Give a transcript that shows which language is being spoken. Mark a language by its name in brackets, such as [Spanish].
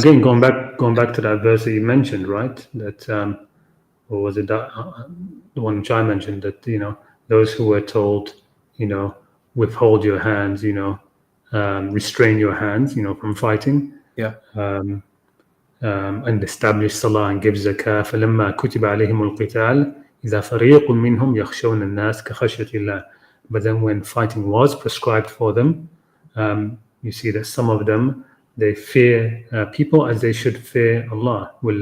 [English] again, going back to that verse that you mentioned, right? That or was it that the one which I mentioned, that those who were told, withhold your hands, restrain your hands, from fighting, yeah, and establish salah and give zakah. [Arabic] فلما كتب عليهم القتال إذا فريق منهم يخشون الناس كخشية الله. [English] But then when fighting was prescribed for them, you see that some of them, they fear people as they should fear Allah.